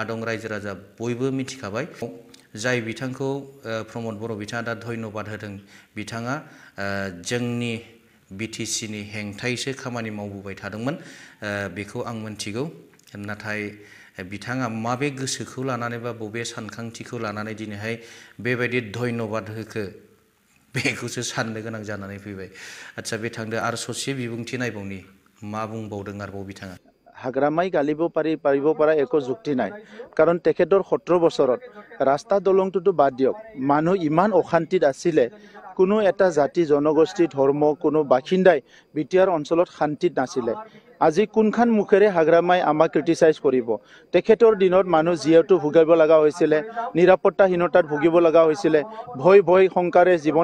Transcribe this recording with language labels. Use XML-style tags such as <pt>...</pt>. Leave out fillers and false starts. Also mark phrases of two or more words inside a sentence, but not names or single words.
<brx>दं रायजो राजा बयबो मिथिखाबाय जाय बिथांखौ प्रमद बर' बिथाङा दा धन्यबाद होदों बिथाङा जोंनि बिटिसिनि हेंथायैसो खामानि मावबोबाय थादोंमोन बेखौ आं मिथिगौ नाथाय बिथाङा माबे गोसोखौ लानानै बा बबे सानखांथिखौ लानानै दिनैहाय बेबायदि धन्यबाद होखो बेखौसो साननो गोनां जानानै फैबाय आচ্ছা बे थांदो आरो ससे बिबुंथि नायबावनि मा बुंबावदों आरोबाव बिथाङा</brx> <as>हाग्रामाय गालिब পাৰিব পৰা একো যুক্তি নাই কাৰণ তেখেতৰ 17 বছৰত ৰাস্তা দলংটোতো বাদ দিয়ক মানুহ ইমান অশান্তিত আছিলে কোনো এটা জাতি জনগোষ্ঠী ধৰ্ম কোনো বাসিন্দাই বিটিআৰ অঞ্চলত শান্তিত নাছিলে আজি কোনখান মুখেৰে হাগ্ৰামাই আমাক ক্ৰিটিসাইজ কৰিব তেখেতৰ দিনত মানুহ জিয়াটো ভুগিব লগা হৈছিল নিৰাপত্তাহীনতাত ভুগিব লগা হৈছিল ভয় শংকাৰে জীৱন</as>